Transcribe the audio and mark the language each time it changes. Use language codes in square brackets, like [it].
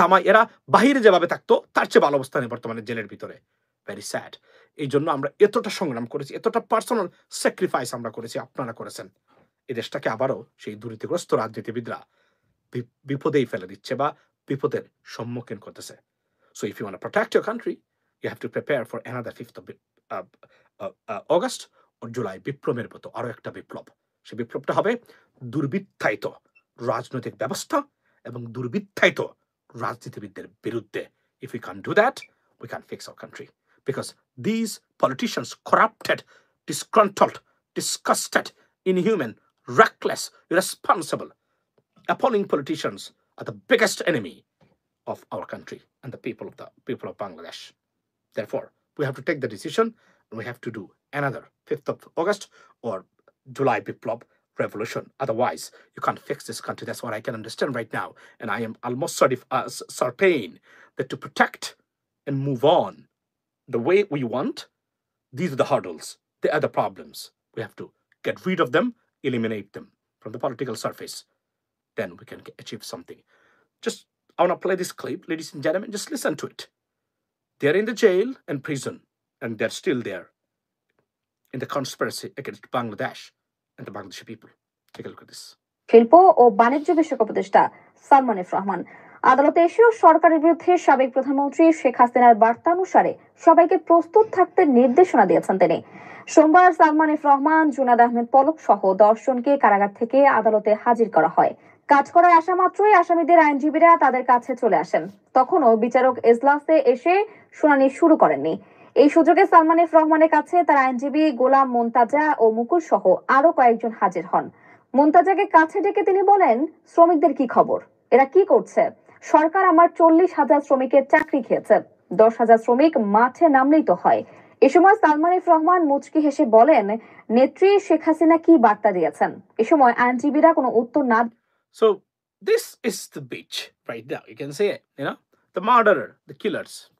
[bn] এরা বাহিরে যেভাবে থাকতো তার চেয়ে ভালো অবস্থানে বর্তমানে জেলের ভিতরে। [en] Very sad. [bn] এই জন্য আমরা এতটা সংগ্রাম করেছি, এতটা [en] personal sacrifice [bn] আমরা করেছি, আপনারা করেছেন। এই দেশটাকে আবারও সেই দুর্নীতিগ্রস্ত রাজনীতিবিদরা বিপদেই ফেলে দিচ্ছে বা বিপদের সম্মুখীন করতেছে। [en] So if you want to protect your country, you have to prepare for another 5th of August or July [bn] বিপ্লবের মতো আরো একটা বিপ্লব। সেই বিপ্লবটা হবে দুর্বৃত্তায়িত রাজনৈতিক ব্যবস্থা এবং দুর্বৃত্তায়িত রাজনীতিবিদদের বিরুদ্ধে। [en] If we can't do that, we can't fix our country. Because these politicians, corrupted, disgruntled, disgusted, inhuman, reckless, irresponsible, appalling politicians are the biggest enemy of our country and the people of Bangladesh. Therefore, we have to take the decision and we have to do another 5th of August or July Biplop revolution. Otherwise, you can't fix this country. That's what I can understand right now. And I am almost certain that to protect and move on the way we want, these are the hurdles. They are the problems. We have to get rid of them, eliminate them from the political surface. Then we can achieve something. Just I want to play this clip, ladies and gentlemen. Just listen to it. They're in the jail and prison, and they're still there in the conspiracy against Bangladesh and the Bangladeshi people. Take a look at this. [bn] শিল্প ও বাণিজ্য বিষয়ক উপদেষ্টা Salman F Rahman আদালতে এসেও সরকারের বিরুদ্ধে সাবেক প্রধানমন্ত্রী শেখ হাসিনার বার্তা অনুসারে সবাইকে প্রস্তুত থাকতে নির্দেশনা দিয়েছেন তিনি। সোমবার সালমান এফ রহমান, জুনাদ আহমেদ পলক সহ 10 জনকে কারাগার থেকে আদালতে হাজির করা হয়। কাজ করার আসা মাত্রই আসামিদের আইনজীবীরা তাদের কাছে চলে আসেন। তখনও বিচারক এজলাসে এসে শুনানি শুরু করেননি। এই সুযোগে সালমান এফ রহমানের কাছে তার আইনজীবী গোলাম মোন্তাজা ও মুকুল সহ আরো কয়েকজন হাজির হন। মোন্তাজাকে কাছে ডেকে তিনি বলেন, শ্রমিকদের কি খবর, এরা কি করছে? সরকার আমার 40,000 শ্রমিকের চাকরি খেয়েছে, 10,000 শ্রমিক মাঠে নামলেই তো হয়। এ সময় সালমান এফ রহমান মুচকি হেসে বলেন, নেত্রী শেখ হাসিনা কি বার্তা দিয়েছেন? এ সময় আইনজীবীরা কোনো উত্তর না। [en] So this is the bitch right now. You can say it, the murderer, the killers.